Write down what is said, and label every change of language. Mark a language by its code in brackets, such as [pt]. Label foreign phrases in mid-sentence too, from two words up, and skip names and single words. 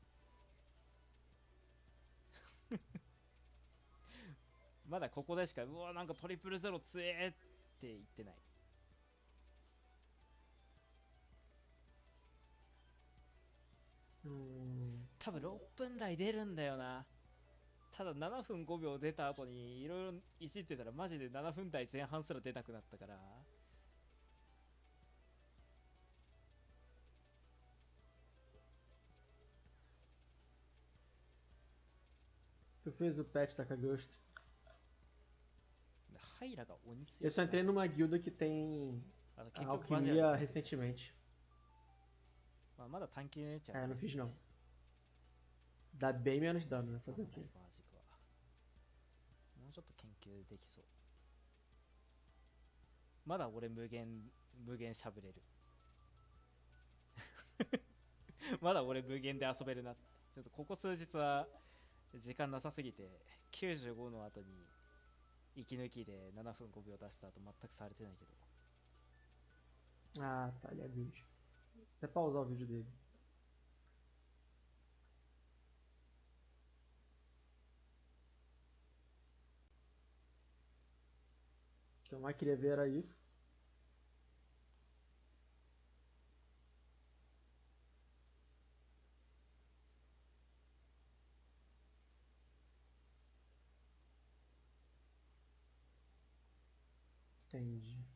[ja] まだここでしかうわなんかトリプルゼロ強えって言ってない。多分6分台出るんだよな。ただ7分5秒出た後にいろいろいじってたらマジで7分台前半すら出なくなったから。 [pt] Tu fez o patch da Gosto. [ja] ハイラが鬼強い。 [pt] Eu só entrei numa guilda que tem [ja] 結局 [pt] alquimia recentemente. [ja] まだ探求のやつ [pt] É, não fiz não. Dá bem menos dano, né? Fazer o quê? [ja] マジか。もうちょっと研究できそう。まだ俺無限しゃぶれる。まだ俺無限で遊べるな。ちょっとここ数日は時間なさすぎて95の後に息抜きで7分5秒出した後全くされてないけど。 [pt] Ah, tá, ele é vídeo. Até pausar o vídeo dele. Então, mais queria ver era isso. Entendi.